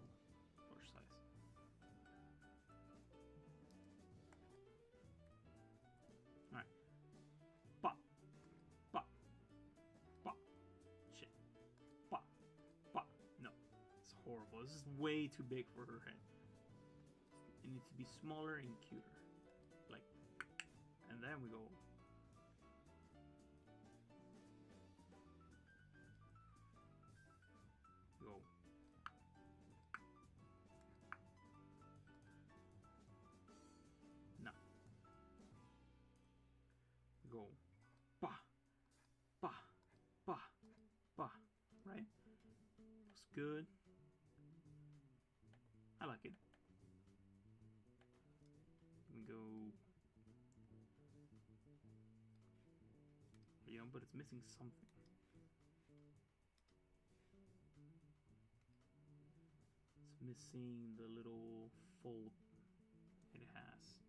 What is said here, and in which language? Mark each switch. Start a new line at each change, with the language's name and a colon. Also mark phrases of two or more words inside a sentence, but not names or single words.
English: 4 size. Alright. Pop. Pop. Pop. Shit. Pop. Pop. No. It's horrible. This is way too big for her head. It needs to be smaller and cuter. Like. And then we go. Go. No. Go. Ba. Ba. Ba. Ba. good. I like it. We go. Yeah, but it's missing something. It's missing the little fold it has.